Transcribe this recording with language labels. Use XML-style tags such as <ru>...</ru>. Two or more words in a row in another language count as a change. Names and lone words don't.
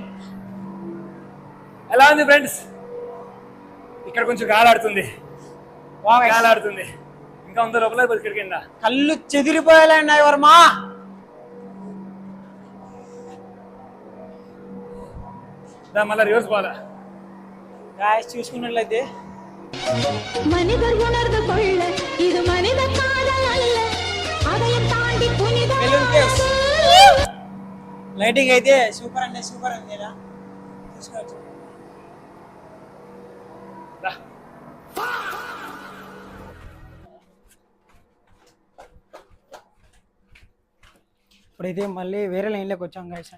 <te>ఎలా ఉంది ఫ్రెండ్స్? ఇక్కడ కొంచెం గాలాడుతుంది, గాలాడుతుంది. ఇంకా ఉందో లోపల ఇక్కడ కింద కళ్ళు చెదిరిపోయేలా ఉన్నాయి వర్మా. మళ్ళీ రివర్స్ పోవాలా గాయస్? చూసుకున్నట్లయితే</te> <ta>மனிதர் உணர்ந்து கொள்ள இது மனித காதல் அல்ல, அதையும் தாண்டி புனித</ta> <te>లైటింగ్ అయితే సూపర్ అంటే సూపర్ ఉంది. చూసుకోవచ్చు. ఇప్పుడైతే మళ్ళీ వేరే లైన్లోకి వచ్చాం గైస్.</te>